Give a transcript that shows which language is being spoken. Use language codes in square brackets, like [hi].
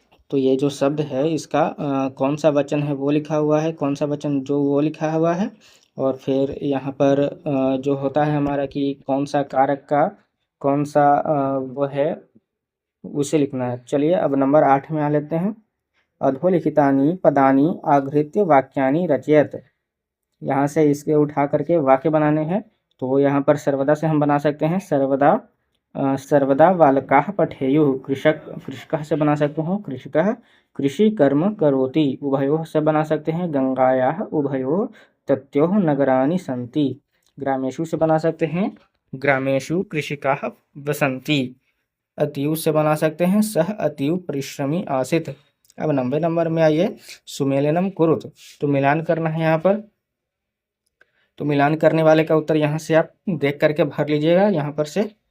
[hi] तो ये जो शब्द है इसका कौन सा वचन है वो लिखा हुआ है, कौन सा वचन जो वो लिखा हुआ है, और फिर यहाँ पर जो होता है हमारा कि कौन सा कारक का कौन सा वो है उसे लिखना है। चलिए अब नंबर 8 में आ लेते हैं। [sa] अधोलिखितानि पदानि आधृत्य वाक्यानि रचयत। [hi] यहाँ से इसके उठा करके वाक्य बनाने हैं। तो यहाँ पर सर्वदा से हम बना सकते हैं, [sa] सर्वदा बालकाः पठेयुः। [hi] कृषकः से बना सकते हैं [sa] कृषकः कृषि कर्म करोति। [hi] उभयोः से बना सकते हैं [sa] गंगायाः उभयोः तत्योः नगराणि सन्ति। [hi] ग्रामेषु से बना सकते हैं [sa] ग्रामेषु कृषिकाः वसन्ति। [hi] अतीव से बना सकते हैं [sa] सह अतीव परिश्रमी आसीत्। [hi] अब 90 नंबर में आइए, [sa] सुमेलनम कुरुत। [hi] तो मिलान करना है यहाँ पर। तो मिलान करने वाले का उत्तर यहाँ से आप देख करके भर लीजिएगा यहाँ पर से।